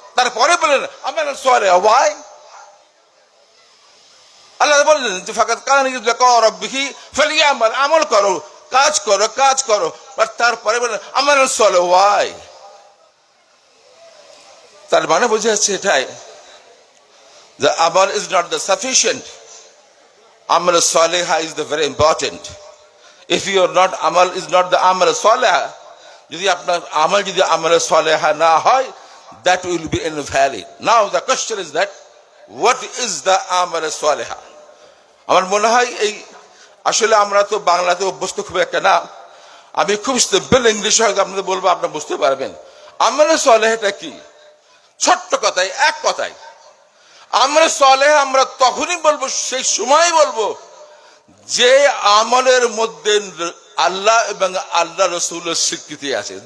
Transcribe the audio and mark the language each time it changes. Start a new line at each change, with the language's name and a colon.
Bangla: তারপরে বলেন আমাল সালেহ, ওয়াই আল্লাহ বললেন যে
Arabic: ফাকাদ কানা ইয়ারজু লিকা রাব্বিহি ফালিয়ামাল,
Bangla: আমল করো, কাজ করো, কাজ করো। আর তারপরে বলেন আমাল সালেহ, ওয়াই। তার মানে বোঝা যাচ্ছে এটাই,
English: the amal is not the sufficient. Amal salihah is the very important. If your not amal is not the amal salihah,
Bangla: যদি আপনার আমল যদি আমল সালেহা না হয়,
English: that will be invalid. Now the question is that what is the amal salihah?
Bangla: আমার মনে হয় এই আসলে আমরা তো বাংলাতে অভ্যস্ত খুব একটা না, আমি খুব সিম্পল ইংলিশে হয়তো আপনাদের বলবো, আপনারা বুঝতে পারবেন। আমল সালেহটা কি? ছোট্ট কথায়, এক কথায়, আমল সালেহ আমরা তখনই বলবো, সেই সময় বলবো যে আমলের মধ্যে আল্লাহ এবং আল্লাহ রাসূলের স্বীকৃতি আছে।